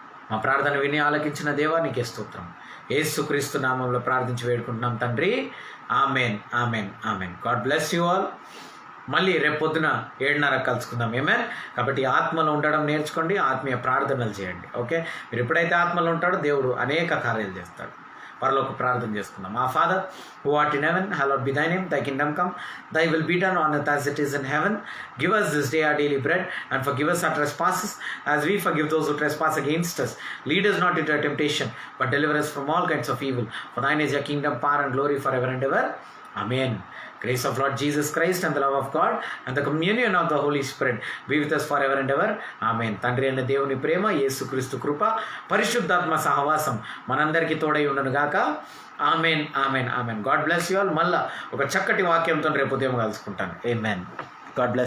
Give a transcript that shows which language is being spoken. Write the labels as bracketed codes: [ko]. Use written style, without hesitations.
[te] మా ప్రార్థన విని ఆలకించిన దేవా నీకే స్తోత్రం. యేసుక్రీస్తు నామంలో ప్రార్థించి వేడుకుంటున్నాం తండ్రి. Amen, amen, amen. [en] God bless you all. [te] మళ్ళీ రేపు పొద్దున 7:30 కలుసుకుందాం. ఏమేన్. కాబట్టి ఆత్మలో ఉండడం నేర్చుకోండి, ఆత్మీయ ప్రార్థనలు చేయండి. ఓకే, మీరు ఎప్పుడైతే ఆత్మలో ఉంటాడో దేవుడు అనేక కార్యాలు చేస్తాడు. పరలోక ప్రార్థన చేసుకుందాం. మా [en] Father who art in heaven, hallowed be thy name. Thy kingdom come, thy will be done on earth as it is in heaven. Give us this day our daily bread, and forgive us our trespasses as we forgive those who trespass against us. Lead us not into temptation, but deliver us from all kinds of evil. For thine is your kingdom, power and glory forever and ever. Amen. Grace of Lord Jesus Christ and the love of God and the communion of the Holy Spirit be with us forever and ever. Amen. [te] తండ్రి అయిన దేవుని ప్రేమ, యేసుక్రీస్తు కృప, పరిశుద్ధాత్మ సహవాసం మనందరికీ తోడై ఉండను గాక. Amen, amen, amen. [en] God bless you all. [te] మళ్ళా ఒక చక్కటి వాక్యంతో రేపు ఉదయం కలుసుకుంటాను. ఆమెన్. God bless.